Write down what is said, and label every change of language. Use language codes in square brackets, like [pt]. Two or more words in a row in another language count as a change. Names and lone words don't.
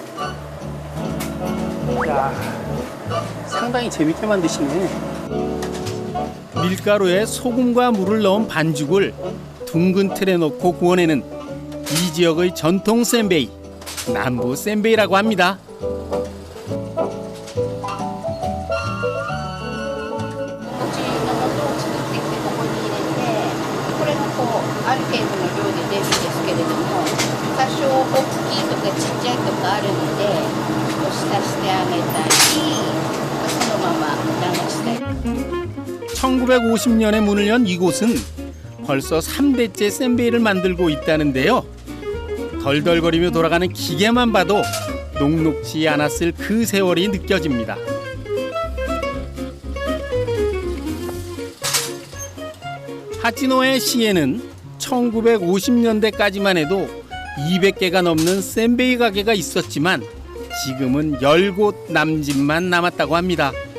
[ko] 야, 상당히 재밌게 만드시네. 밀가루에 소금과 물을 넣은 반죽을 둥근 틀에 넣고 구워내는 이 지역의 전통 센베이, 남부 센베이라고 합니다. [ja] ある程度の量で出るんですけれども多少大きいとかちっちゃいとかあるので浸してあげたりそのまま流したり [ko] 1950년에 문을 연 이곳은 벌써 3대째 센베이를 만들고 있다는데요. 덜덜거리며 돌아가는 기계만 봐도 녹록지 않았을 그 세월이 느껴집니다. 하치노에 시에는 1950년대까지만 해도 200개가 넘는 센베이 가게가 있었지만 지금은 10곳 남짓만 남았다고 합니다.